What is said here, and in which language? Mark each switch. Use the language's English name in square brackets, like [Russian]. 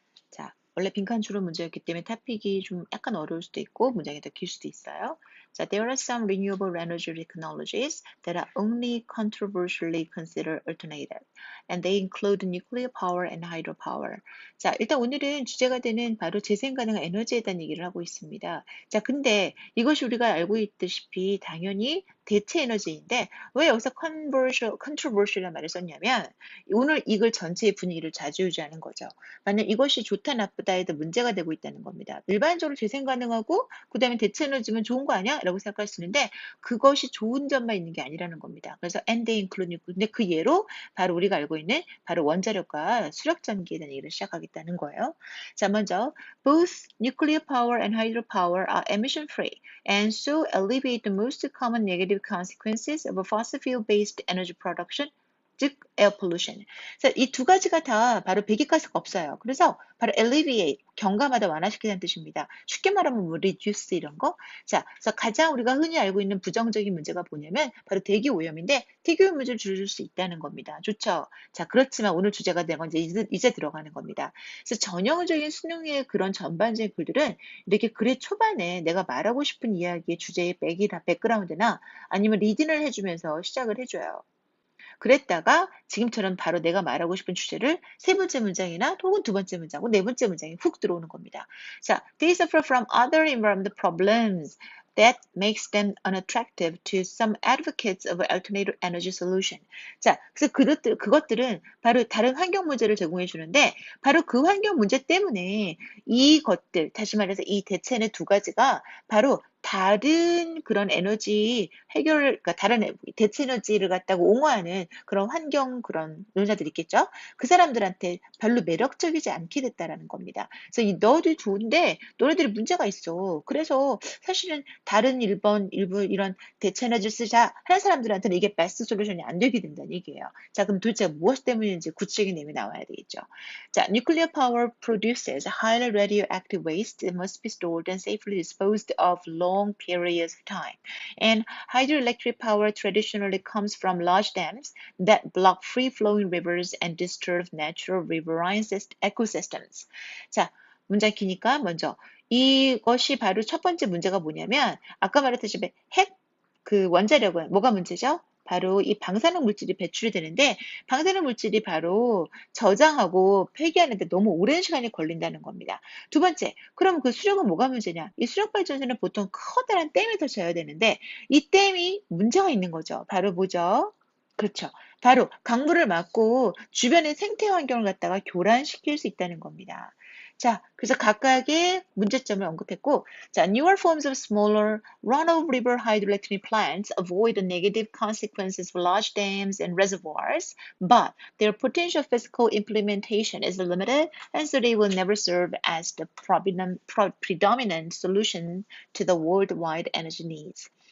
[Korean] 자, 원래 빈칸 주로 문제였기 때문에 토픽이 좀 약간 어려울 수도 있고 문장이 더 길 수도 있어요. [English] 자, there are some renewable energy technologies that are only controversially considered alternative, and they include nuclear power and hydropower. [Korean] 자, 일단 오늘은 주제가 되는 바로 재생 가능한 에너지에 대한 얘기를 하고 있습니다. 자, 근데 이것이 우리가 알고 있다시피 당연히 대체 에너지인데 왜 여기서 controversial이라는 말을 썼냐면 오늘 이걸 전체의 분위기를 좌지우지하는 거죠. 만약 이것이 좋다 나쁘다에도 문제가 되고 있다는 겁니다. 일반적으로 재생 가능하고 그다음에 대체 에너지면 좋은 거 아니야? 라고 생각할 수 있는데 그것이 좋은 점만 있는 게 아니라는 겁니다. 그래서 [English] and they include [Korean] 근데 그 예로 바로 우리가 알고 있는 바로 원자력과 수력 전기에 대한 얘기를 시작하겠다는 거예요. [English] 자, 먼저 both nuclear power and hydropower are emission free and so alleviate the most common negative consequences of a fossil fuel based energy production 즉 air pollution. [Korean] 그래서 이 두 가지가 다 바로 배기가스가 없어요. 그래서 바로 alleviate, 경감하다, 완화시키는 뜻입니다. 쉽게 말하면 뭐 reduce 이런 거. 자, 그래서 가장 우리가 흔히 알고 있는 부정적인 문제가 뭐냐면 바로 대기 오염인데 대기 오염 문제를 줄일 수 있다는 겁니다. 좋죠? 자, 그렇지만 오늘 주제가 된 건 이제 들어가는 겁니다. 그래서 전형적인 수능의 그런 전반적인 글들은 이렇게 글의 초반에 내가 말하고 싶은 이야기의 주제의 백그라운드나 아니면 리딩을 해주면서 시작을 해줘요. 그랬다가 지금처럼 바로 내가 말하고 싶은 주제를 세 번째 문장이나 혹은 두 번째 문장, 혹은 네 번째 문장에 훅 들어오는 겁니다. [English] 자, they suffer from other environmental problems that makes them unattractive to some advocates of alternative energy solution. [Korean] 자, 그래서 그것들은 바로 다른 환경 문제를 제공해 주는데 바로 그 환경 문제 때문에 이것들, 다시 말해서 이 대체는 두 가지가 바로 다른 그런 에너지 그러니까 다른 대체 에너지를 갖다가 옹호하는 그런 환경 그런 논자들이 있겠죠. 그 사람들한테 별로 매력적이지 않게 됐다라는 겁니다. 그래서 이 너희들이 좋은데 너희들이 문제가 있어. 그래서 사실은 다른 일부 이런 대체 에너지를 쓰자 하는 사람들한테는 이게 베스트 솔루션이 안 되게 된다는 얘기예요. 자, 그럼 도대체 무엇 때문인지 구체적인 내용이 나와야 되겠죠. [English] 자, nuclear power produces highly radioactive waste that must be stored and safely disposed of long periods of time. And hydroelectric power traditionally comes from large dams that block free-flowing rivers and disturb natural riverine ecosystems. [Korean] 자, 문장 기니까 먼저 이것이 바로 첫 번째 문제가 뭐냐면 아까 말했듯이 그 원자력은 뭐가 문제죠? 바로 이 방사능 물질이 배출이 되는데 방사능 물질이 바로 저장하고 폐기하는데 너무 오랜 시간이 걸린다는 겁니다. 두 번째, 그럼 그 수력은 뭐가 문제냐? 이 수력 발전소는 보통 커다란 댐에서 져야 되는데 이 댐이 문제가 있는 거죠. 바로 뭐죠? 그렇죠. 바로 강물을 막고 주변의 생태 환경을 갖다가 교란시킬 수 있다는 겁니다. [English] 자, [Korean] 그래서 각각의 문제점을 언급했고, [English] 자, newer forms of smaller run-of-river hydroelectric plants avoid the negative consequences of large dams and reservoirs, but their potential physical implementation is limited, and so they will never serve as the predominant solution to the worldwide energy needs.